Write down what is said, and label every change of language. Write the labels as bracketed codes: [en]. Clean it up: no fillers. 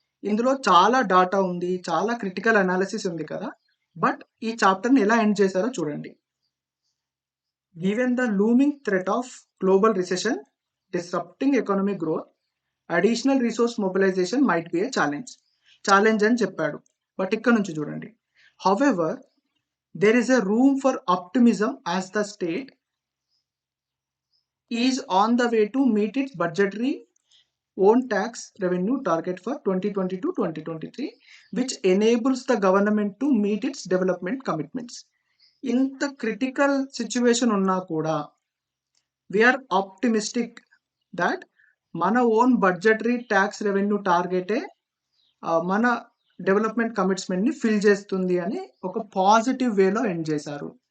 [te] ఇందులో చాలా డాటా ఉంది, చాలా క్రిటికల్ అనాలిసిస్ ఉంది కదా, బట్ ఈ చాప్టర్ని ఎలా ఎండ్ చేశారో చూడండి. [en] given the looming threat of global recession disrupting economic growth, additional resource mobilization might be a challenge [te] అని చెప్పాడు. బట్ ఇక్కడ నుంచి చూడండి, [en] However there is a room for optimism as the state is on the way to meet its budgetary own tax revenue target for 2022-2023, which enables the government to meet its development commitments. [te] ఇంత critical situation ఉన్నా కూడా [en] we're optimistic that [te] మన own budgetary tax revenue టార్గెటే మన development కమిట్మెంట్ని fill చేస్తుంది అని ఒక positive వేలో end చేశారు.